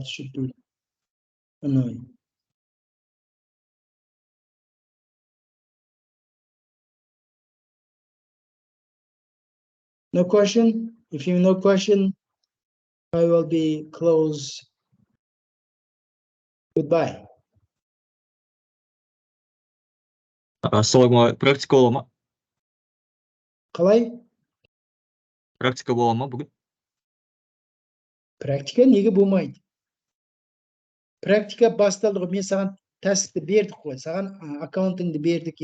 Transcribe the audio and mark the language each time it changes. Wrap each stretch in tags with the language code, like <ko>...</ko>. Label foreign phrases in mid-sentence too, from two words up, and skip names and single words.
<en>Should be annoying. No question? If you have no question, I will be close. Goodbye.</en> <kk>Ассаламу практика бола ма? Қалай? Практика бола ма бүгін? Практика неге болмайды? Практика басталды ғой. Мен саған тәсіпті бердік қой. Саған аккаунтыңды бердік.</kk>